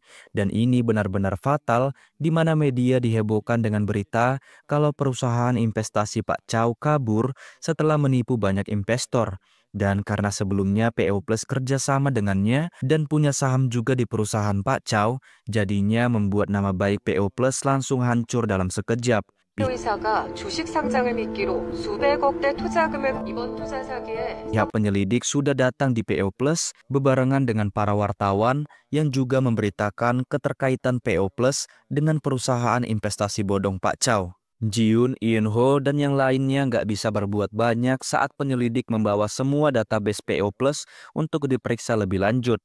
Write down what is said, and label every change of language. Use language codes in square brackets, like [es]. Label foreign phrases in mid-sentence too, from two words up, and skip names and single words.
[id] Dan ini benar-benar fatal di mana media dihebohkan dengan berita kalau perusahaan investasi Pak Chow kabur setelah menipu banyak investor. Dan karena sebelumnya PO Plus kerja sama dengannya dan punya saham juga di perusahaan Pak Chow, jadinya membuat nama baik PO Plus langsung hancur dalam sekejap. [ko] 의사가 주식 상장을 미끼로 수백억대 투자금을 이번 투자 사기에 [id] Pihak penyelidik sudah datang di PO Plus bebarengan dengan para wartawan yang juga memberitakan keterkaitan PO Plus dengan perusahaan investasi bodong Pak Chow. Jiun, Eunho, dan yang lainnya nggak bisa berbuat banyak saat penyelidik membawa semua database PO Plus untuk diperiksa lebih lanjut.